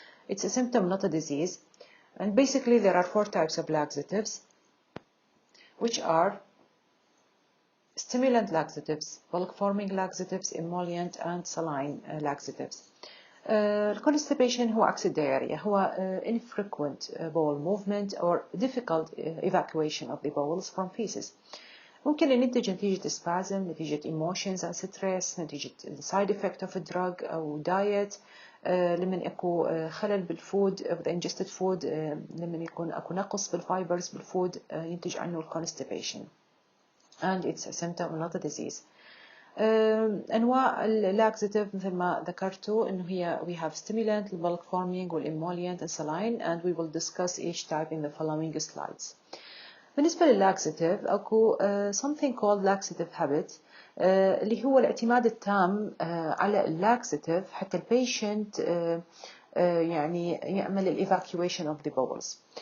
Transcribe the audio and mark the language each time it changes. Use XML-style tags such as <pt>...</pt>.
<en>It's a symptom, not a disease. And basically there are 4 types of laxatives, which are stimulant laxatives, bulk-forming laxatives, emollient, and saline laxatives.</en> <ar>الconstipation هو عكس الديارية، هو</ar> <en>infrequent bowel movement or difficult evacuation of the bowels from feces.</en> <ar>ممكن ينتج نتيجة spasm، نتيجة</ar> <en>emotions and stress،</en> <ar>نتيجة</ar> <en>side effect of a drug</en> <ar>أو diet، لمن يكون خلل بالفود</ar> <en>of the ingested food،</en> <ar>لمن يكون أكو نقص بالفايبرز بالفود ينتج عنه constipation.</ar> <en>And it's a symptom, not a disease.</en> <ar>أنواع اللاكساتيف مثل ما ذكرتوا إنه هي</ar> <en>we have stimulant, bulk forming, والemollient and saline, and we will discuss each type in the following slides.</en> <ar>بالنسبة لللاكساتيف أكو</ar> <en>something called laxative habit</en> <ar>اللي هو الاعتماد التام على اللاكساتيف حتى البيشنت يعني يعمل</ar> <en>evacuation of the bowels.</en>